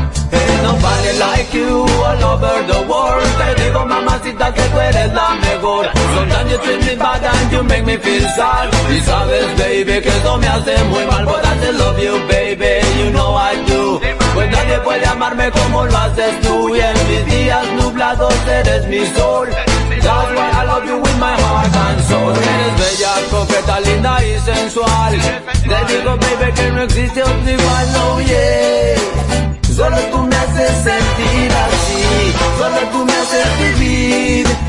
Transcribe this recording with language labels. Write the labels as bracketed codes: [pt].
[en] Hey, nobody like you all over the world. [es] Te digo, mamacita, que tú eres la mejor. [en] Sometimes you treat me bad and you make me feel sad. [es] Y sabes, baby, que eso me hace muy mal. [en] But I still love you, baby, you know I do. [es] Pues nadie puede amarme como lo haces tú. Y en mis días nublados eres mi sol. [en] That's why I love you with my heart and soul. [es] Eres bella, coqueta, linda y sensual. Te digo, baby, que no existe otro igual. No, yeah. Solo tú me haces sentir así. Solo tú me haces vivir.